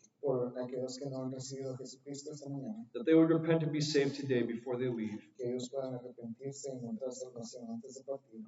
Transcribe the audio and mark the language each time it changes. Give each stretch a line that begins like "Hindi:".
Spanish: por aquellos que no han recibido a Jesucristo esta mañana,
English: that they would repent and be saved today before they leave,
Spanish: que ellos puedan arrepentirse y encontrar salvación antes de partir,